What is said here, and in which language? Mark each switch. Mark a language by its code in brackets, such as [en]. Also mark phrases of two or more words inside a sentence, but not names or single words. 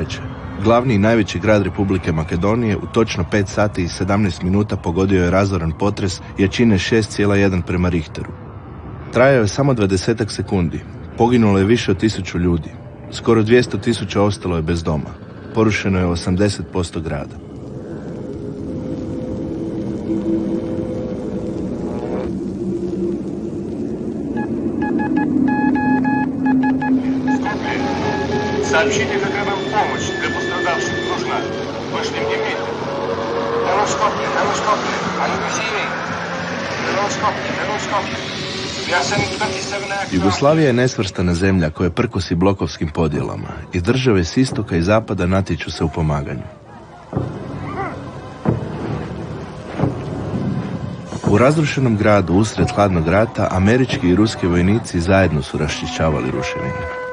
[hr] Glavni i najveći grad Republike Makedonije u točno 5 sati i 17 minuta pogodio je razoran potres jačine 6,1 prema Richteru. Trajao je samo 20 sekundi. Poginulo je više od 1000 ljudi. Skoro 200.000 ostalo je bez doma. Porušeno je 80% grada. [ru] Сообщите, как вам помощь для пострадавших нужна. Вышли мне мир. Скопли. [hr] Ja sam 27. Jugoslavija je nesvrstana zemlja koja prkosi blokovskim podjelama i države s istoka i zapada natječu se u pomaganju. U razrušenom gradu usred hladnog rata američki i ruski vojnici zajedno su raščišćavali ruševine.